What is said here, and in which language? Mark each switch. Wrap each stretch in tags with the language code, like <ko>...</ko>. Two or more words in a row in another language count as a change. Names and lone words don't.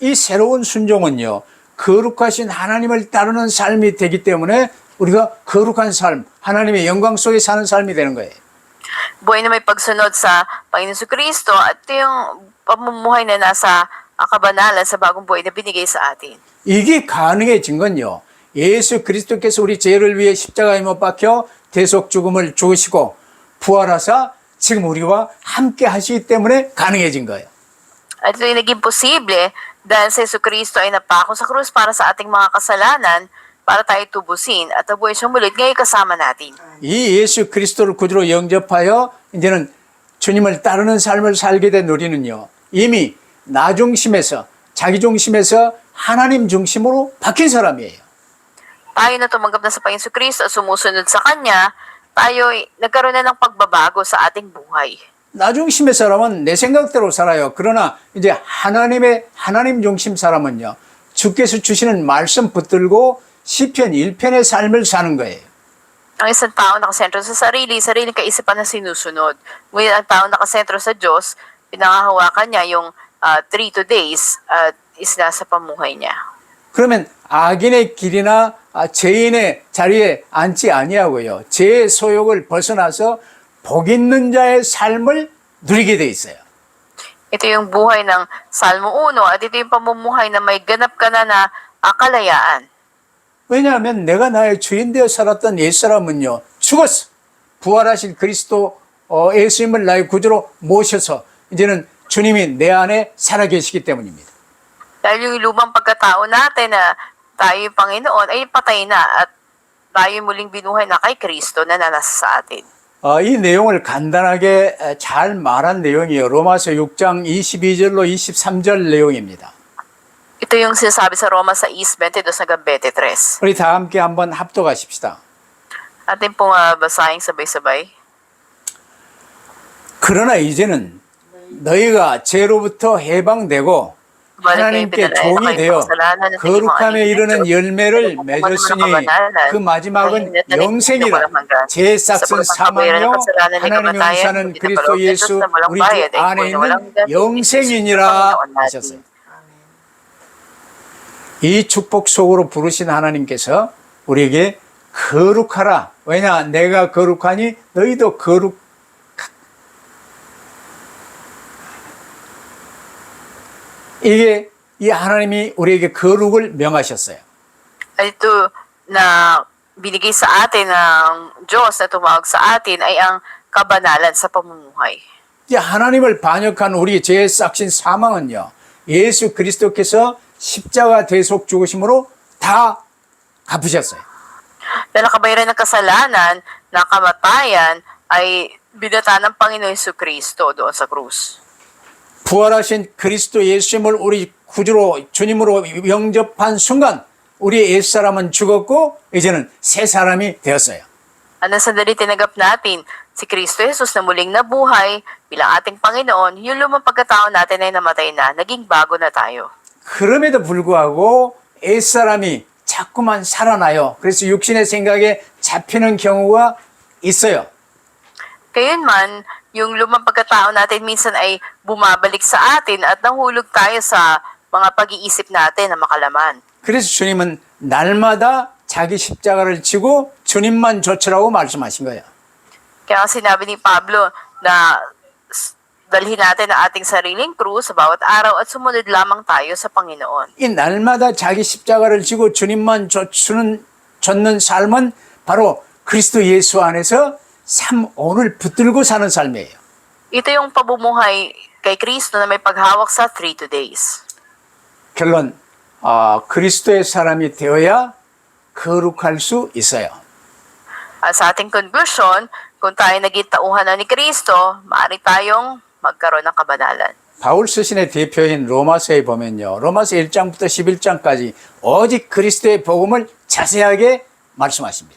<ko>이 새로운 순종은요, 거룩하신 하나님을 따르는 삶이 되기 때문에 우리가 거룩한 삶, 하나님의 영광 속에 사는 삶이 되는 거예요.</ko> <tl>Buhay na may pagsunod sa Panginoon Kristo at ito yung pamumuhay na nasa kabanalan sa bagong buhay na binigay sa atin.</tl> <ko>이게 가능해진 건요, 예수 그리스도께서 우리 죄를 위해 십자가에 못 박혀 대속 죽음을 죽으시고 부활하사 지금 우리와 함께 하시기 때문에 가능해진 거예요.</ko> <tl>At ito yung naging posible dahil sa Yesu Kristo ay napako sa krus para sa ating mga kasalanan, para tayo tubusin at nabuhay siyang mulit ngayon kasama natin.</tl> <ko>이 예수 그리스도를 구주로 영접하여 이제는 주님을 따르는 삶을 살게 된 우리는요, 이미 나 중심에서 자기 중심에서 하나님 중심으로 바뀐 사람이에요.</ko> <tl>Tayo na tumanggap na sa Panginoon Kristo at sumusunod sa Kanya, tayo ay nagkaroon na ng pagbabago sa ating buhay.</tl> <ko>나 중심의 사람은 내 생각대로 살아요. 그러나 이제 하나님 중심 사람은요, 주께서 주시는 말씀 붙들고 시편 1편의 삶을 사는 거예요.</ko> <tl>Ang isang tao nakasentro sa sariling kaisipan na sinusunod. Ngunit ang tao nakasentro sa Diyos, pinangahawakan niya yung 3 days at isinasa pamuhay niya.</tl> <ko>그러면 악인의 길이나 죄인의 자리에 앉지 아니하고요, 죄의 소욕을 벗어나서 복 있는 자의 삶을 누리게 돼 있어요.</ko> <tl>Ito yung buhay ng Salmo 1 at ito yung pamumuhay na may ganap ka na kalayaan.</tl> <ko>왜냐하면 내가 나의 주인 되어 살았던 옛사람은요, 죽었어. 부활하신 그리스도 예수님을 나의 구주로 모셔서 이제는 주님이 내 안에 살아계시기 때문입니다.</ko> <tl>Dahil yung lumang pagkatao natin na tayo Panginoon ay patay na at tayo muling binuhay na kay Kristo na nasa sa atin.</tl> <ko>이 내용을 간단하게 잘 말한 내용이에요. 로마서 6장 22절로 23절 내용입니다.</ko> <tl>Ito yung sinasabi sa Roma 6:22-23.</tl> <ko>우리 다 함께 한번 합독하십시다.</ko> <tl>Atin pong basahin sabay-sabay.</tl> <ko>그러나 이제는 너희가 죄로부터 해방되고 하나님께 종이 되어 거룩함에 이르는 열매를 맺었으니 그 마지막은 영생이라. 죄의 싹은 사망이요 하나님의 용사는 그리스도 예수 우리 주 안에 있는 영생이니라 하셨어요. 이 축복 속으로 부르신 하나님께서 우리에게 거룩하라. 왜냐? 내가 거룩하니 너희도 이게 이 하나님이 우리에게 거룩을 명하셨어요.</ko> <tl>Ito na binigay sa atin ng Diyos na tumawag sa atin ay ang kabanalan sa pamumuhay.</tl> <ko>이 하나님을 반역한 우리 죄의 싹신 사망은요, 예수 그리스도께서 십자가 대속 죽으심으로 다 갚으셨어요.</ko> <tl>Na nakabayaran ng kasalanan, na kamatayan, ay binata ng Panginoon Hesus Kristo doon sa krus.</tl> <ko>부활하신 그리스도 예수님을 우리 구주로 주님으로 영접한 순간 우리의 옛사람은 죽었고 이제는 새 사람이 되었어요.</ko> <tl>At nang sandali tinanggap natin si Kristo Jesus na muling nabuhay bilang ating Panginoon, yung lumang pagkatao natin ay namatay na, naging bago na tayo.</tl> <ko>그럼에도 불구하고 옛사람이 자꾸만 살아나요. 그래서 육신의 생각에 잡히는 경우가 있어요.</ko> <tl>Gayunman, yung lumang pagkatao natin minsan ay bumabalik sa atin at nahulog tayo sa mga pag-iisip natin na makalaman.</tl> <ko>그래서 주님은 날마다 자기 십자가를 지고 주님만 좇으라고 말씀하신 거예요.</ko> <tl>Kaya sinabi ni Pablo na dalhin natin ang ating sariling krus sa bawat araw at sumunod lamang tayo sa Panginoon.</tl> <ko>이 날마다 자기 십자가를 지고 주님만 좇는 삶은 바로 그리스도 예수 안에서 삶 오늘 붙들고 사는 삶이에요.</ko> <tl>Ito yung pamumuhay kay Kristo na may paghawak sa 3 days.</tl> <ko>결론, 그리스도의 사람이 되어야 거룩할 수 있어요.</ko> <tl>At sa ating conclusion, kung tayo naging tauhan na ni Kristo, maaari tayong magkaroon ng kabanalan.</tl> <ko>바울 스신의 대표인 로마서에 보면요. 로마서 1장부터 11장까지 오직 그리스도의 복음을 자세하게 말씀하십니다.</ko>